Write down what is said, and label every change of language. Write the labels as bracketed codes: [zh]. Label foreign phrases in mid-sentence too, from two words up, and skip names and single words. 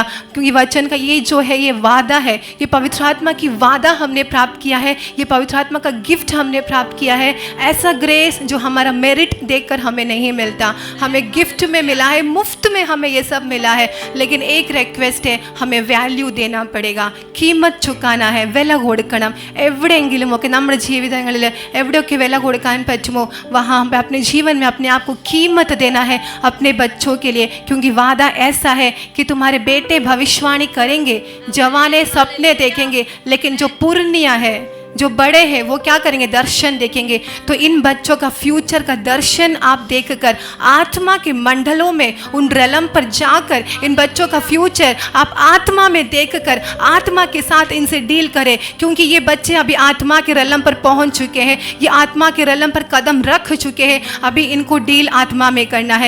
[hi] क्योंकि वचन का ये जो है, ये वादा है, ये पवित्र आत्मा की वादा हमने प्राप्त किया है, ये पवित्र आत्मा का गिफ्ट हमने प्राप्त किया है. ऐसा ग्रेस जो हमारा मेरिट देखकर हमें नहीं मिलता, हमें गिफ्ट में मिला है, मुफ्त में हमें ये सब मिला है. लेकिन एक रिक्वेस्ट है, हमें वैल्यू देना पड़ेगा, कीमत चुकाना है. [ml] വില കൊടുക്കണം. എവിടെയെങ്കിലുമൊക്കെ നമ്മുടെ ജീവിതങ്ങളിൽ എവിടെയൊക്കെ വില കൊടുക്കാൻ പറ്റുമോ, [hi] वहाँ पे अपने जीवन में अपने आप को कीमत देना है अपने बच्चों के लिए. क्योंकि वादा ऐसा है कि तुम्हारे बेटे भविष्यवाणी करेंगे, जवाने सपने देखेंगे, लेकिन जो पुरनिया है, जो बड़े हैं वो क्या करेंगे, दर्शन देखेंगे। तो इन बच्चों का फ्यूचर का दर्शन आप देखकर आत्मा के मंडलों में उन रेलम पर जाकर इन बच्चों का फ्यूचर आप आत्मा में देखकर आत्मा के साथ इनसे डील करें, क्योंकि ये बच्चे अभी आत्मा के रेलम पर पहुंच चुके हैं, ये आत्मा के रेलम पर कदम रख चुके हैं, अभी इनको डील आत्मा में करना है।